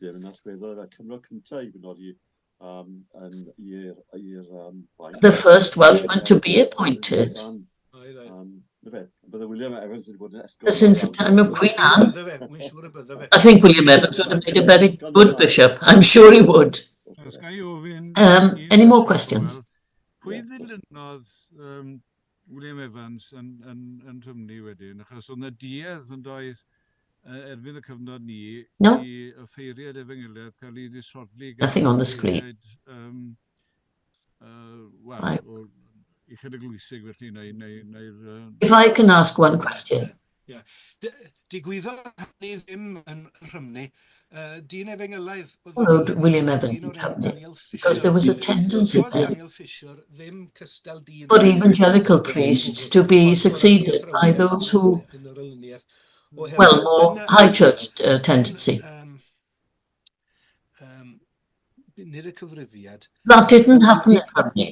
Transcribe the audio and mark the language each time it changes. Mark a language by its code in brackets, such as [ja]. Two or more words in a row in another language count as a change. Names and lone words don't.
[en] The first Welshman to be appointed. Since the time of Queen Anne, I think William Evans would have made a very good bishop. I'm sure he would. Any more questions? [cy] Pwy ddilynnodd William Evans yn Rhymney wedyn, achos oedd 'na duedd yn doedd erbyn y cyfnod ni [en] No. [cy] I offeiriad Efengyliaeth cael ei ddisodli [en] Nothing on the screen. [cy] Wel, uchod Eglwysig felly, [en] If I can ask one question. [cy] Digwyddodd hynny ddim yn Rhymney. Dyn Efengylaeth [en] Followed William Evans in Rhymney, because there was a tendency then for evangelical priests to be succeeded by those who, well, more high church tendency. That didn't happen in Rhymney.